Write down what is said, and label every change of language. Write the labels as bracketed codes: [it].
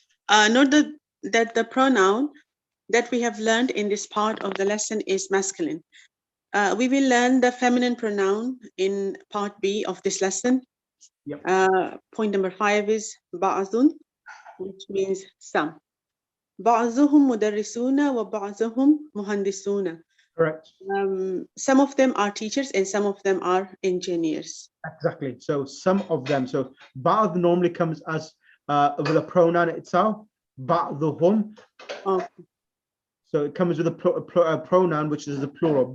[en] Note that the pronoun that we have learned in this part of the lesson is masculine. We will learn the feminine pronoun in part B of this lesson. Yep. Point number 5 is بعض, which means some. [ar] بعضهم مدرسون وبعضهم مهندسون. [en] correct? Some of them are teachers and some of them are engineers. Exactly. So some of them. So بعض normally comes as with a pronoun itself. [ar] بعضهم. [en] Oh, So it comes with a pronoun, which is the plural.